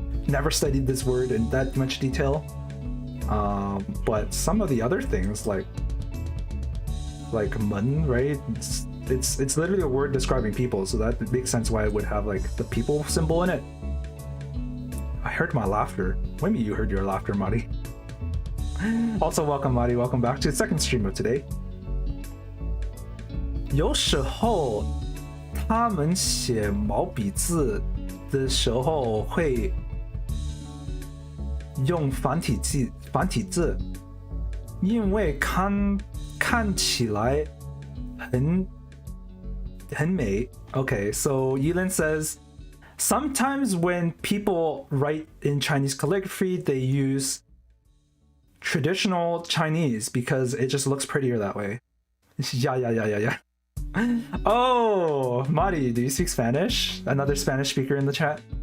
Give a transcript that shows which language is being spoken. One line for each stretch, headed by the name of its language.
English: Never studied this word in that much detail. But some of the other things like mun, right? It's literally a word describing people, so that makes sense why it would have like the people symbol in it. I heard my laughter. What do you mean you heard your laughter, Mari? Also, welcome, Mari. Welcome back to the second stream of today.
Chinese: 有时候他们写毛笔字的时候会用繁体字，因为看起来很美。
English: Okay, so Yilin says sometimes when people write in Chinese calligraphy, they use traditional Chinese because it just looks prettier that way. Yeah. Oh, Mari, do you speak Spanish? Another Spanish speaker in the chat.